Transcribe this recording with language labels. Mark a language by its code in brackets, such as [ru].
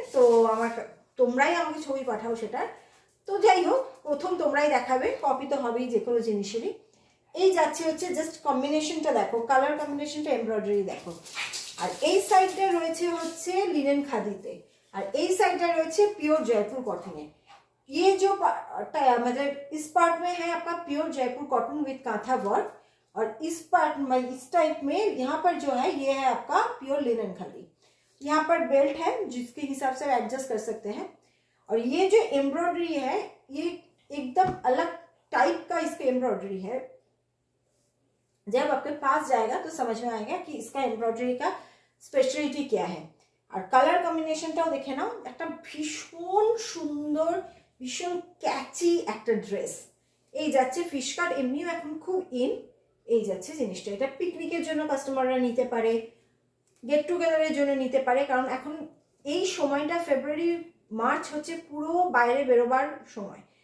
[bn] তো তোমরাই আমাকে ছবি পাঠাও সেটার। তো যাই হোক, প্রথম তোমরাই দেখাবে, কপি তো হবেই যে কোনো জিনিসেরই। এই যাচ্ছে হচ্ছে জাস্ট কম্বিনেশনটা দেখো, কালার কম্বিনেশনটা, এমব্রয়ডারি দেখো। আর এই সাইডটা রয়েছে হচ্ছে লিনেন খাদিতে, আর এই সাইডটা রয়েছে পিওর জয়পুর कॉटन। [hi] ये जो मतलब इस पार्ट में है आपका pure Jaipur cotton with kantha work, और इस पार्ट में इस टाइप में यहाँ पर जो है ये है आपका प्योर लिनन खादी। यहाँ पर बेल्ट है जिसके हिसाब से एडजस्ट कर सकते हैं। और ये जो एम्ब्रॉयडरी है, ये एकदम अलग टाइप का इसका एम्ब्रॉयडरी है। जब आपके पास जाएगा तो समझ में आएगा कि इसका एम्ब्रॉयडरी का स्पेशलिटी क्या है। [bn] और कलर कम्बिनेशनटाও দেখে নাও, একটা ভীষণ সুন্দর, ভীষণ ক্যাচি একটা ড্রেস। এই যাচ্ছে ফিশ কাট, এমনিও এখন খুব ইন। এই যাচ্ছে জিনিসটা, এটা পিকনিকের জন্য কাস্টমাররা নিতে পারে, গেট টুগেদারের জন্য নিতে পারে, কারণ এখন এই সময়টা ফেব্রুয়ারি মার্চ হচ্ছে পুরো বাইরে বেরোবার সময়।